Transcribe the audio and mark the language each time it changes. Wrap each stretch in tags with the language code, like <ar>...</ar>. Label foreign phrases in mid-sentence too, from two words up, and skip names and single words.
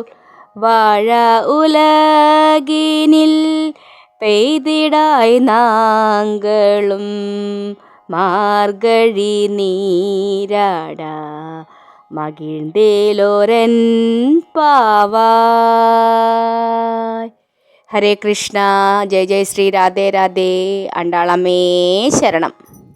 <ta>வாழ உலகினில் பெய்திடாய் நாங்களும் மார்கழி நீராடா மகிழ்ந்தேலோரன் பாவாய்.</ta> <ml>ഹരേ കൃഷ്ണ. ജയ ജയ ശ്രീ രാധേ രാധേ. അണ്ടാളമ്മേ ശരണം.</ml>